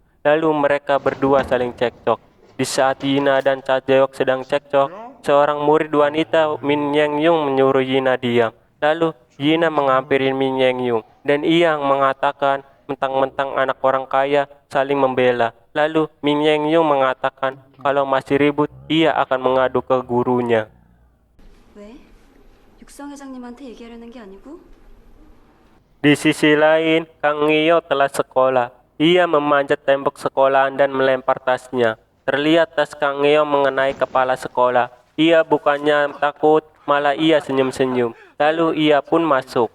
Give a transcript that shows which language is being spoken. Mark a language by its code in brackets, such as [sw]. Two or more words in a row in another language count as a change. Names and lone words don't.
[id] Lalu mereka berdua saling cekcok. Di saat Yina dan Cha Jae-wook sedang cekcok, seorang murid wanita Min Yang Yung menyuruh Yina diam. Lalu Yina menghampiri Min Yang Yung, dan ia mengatakan, mentang-mentang anak orang kaya saling membela. Lalu Min Yang Yung mengatakan kalau masih ribut, ia akan mengadu ke gurunya. [ko] 왜? 육성 회장님한테 얘기하려는 게 아니고? [id] Di sisi lain, Kang Ngio telah sekolah. Ia memanjat tembok sekolahan dan melempar tasnya. Terlihat tas Kang Ngio mengenai kepala sekolah. Ia bukannya takut, malah ia senyum-senyum. Lalu ia pun masuk.